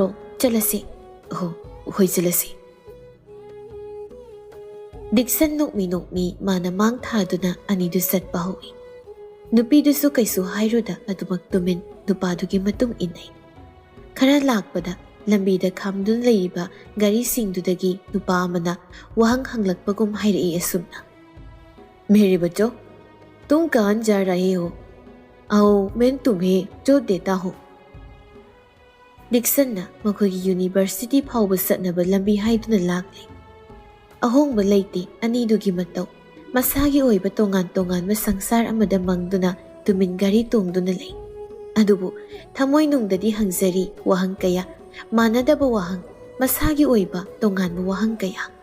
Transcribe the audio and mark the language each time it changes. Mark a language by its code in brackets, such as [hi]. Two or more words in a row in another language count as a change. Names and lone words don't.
[mni] ꯆꯠꯂꯁꯤ꯫ ꯑꯣ ꯍꯣꯏ ꯆꯠꯂꯁꯤ꯫ ꯗꯤꯛꯁꯟ ꯅꯣꯛꯃꯤ ꯅꯣꯛꯃꯤ ꯃꯥꯅ ꯃꯥꯡ ꯊꯥꯗꯨꯅ ꯑꯅꯤꯗꯨ ꯆꯠꯄ ꯍꯧꯏ꯫ ꯅꯨꯄꯤꯗꯨꯁꯨ ꯀꯩꯁꯨ ꯍꯥꯏꯔꯨꯗ ꯑꯗꯨꯃꯛ ꯇꯨꯃꯤꯟ ꯅꯨꯄꯥꯗꯨꯒꯤ ꯃꯇꯨꯡ ꯏꯟꯅꯩ꯫ ꯈꯔ ꯂꯥꯛꯄꯗ ꯂꯝꯕꯤꯗ ꯈꯥꯝꯗꯨꯅ ꯂꯩꯔꯤꯕ ꯒꯥꯔꯤꯁꯤꯡꯗꯨꯗꯒꯤ ꯅꯨꯄꯥ ꯑꯃꯅ ꯋꯥꯍꯪ ꯍꯪꯂꯛꯄꯒꯨꯝ ꯍꯥꯏꯔꯛꯏ ꯑꯁꯨꯝꯅ, [hi] मेरे बच्चों, तुम कहाँ जा रहे हो? आओ मैं तुम्हें जो देता हूँ। [mni] ꯗꯤꯛꯁꯟꯅ ꯃꯈꯣꯏꯒꯤ ꯌꯨꯅꯤꯚꯔꯁꯤꯇꯤ ꯐꯥꯎꯕ ꯆꯠꯅꯕ ꯂꯝꯕꯤ ꯍꯥꯏꯗꯨꯅ ꯂꯥꯛꯂꯤ꯫ ꯑꯍꯣꯡꯕ ꯂꯩꯇꯦ ꯑꯅꯤꯗꯨꯒꯤ ꯃꯇꯧ꯫ ꯃꯁꯥꯒꯤ ꯑꯣꯏꯕ ꯇꯣꯉꯥꯟ ꯇꯣꯉꯥꯟꯕ ꯁꯪꯁꯥꯔ ꯑꯃꯗ ꯃꯪꯗꯨꯅ ꯇꯨꯃꯤꯟ ꯒꯥꯔꯤ ꯇꯣꯡꯗꯨꯅ ꯂꯩ꯫ ꯑꯗꯨꯕꯨ ꯊꯃꯣꯏꯅꯨꯡꯗꯗꯤ ꯍꯪꯖꯔꯤ ꯋꯥꯍꯪ ꯀꯌꯥ, ꯃꯥꯟꯅꯗꯕ ꯋꯥꯍꯪ, ꯃꯁꯥꯒꯤ ꯑꯣꯏꯕ ꯇꯣꯉꯥꯟꯕ ꯋꯥꯍꯪ ꯀꯌꯥ꯫